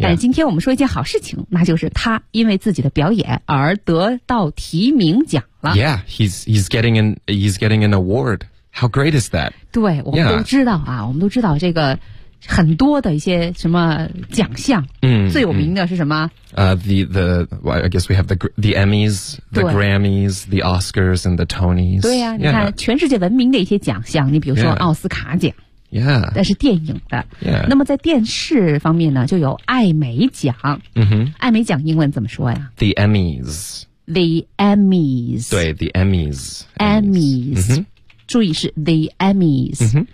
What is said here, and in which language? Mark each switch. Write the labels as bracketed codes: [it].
[zh] 但今天我们说一件好事情，那就是他因为自己的表演而得到提名奖了。 [en] Yeah, he's getting an award. How great is that? [zh] 对，我们都知道啊， yeah. 我们都知道这个很多的一些什么奖项。最有名的是什么？ [en] I guess we have the Emmys, the Grammys, the Oscars, and the Tonys. [zh] 对呀、啊， yeah. 你看全世界闻名的一些奖项，你比如说奥斯卡奖。 [en] Yeah. Yeah. [zh] 但是电影的、 [en] yeah. [zh] 那么在电视方面呢就有艾美奖、艾美奖英文怎么说呀 [en] The Emmys The Emmys 对 The Emmys Emmys、注意是 The Emmys、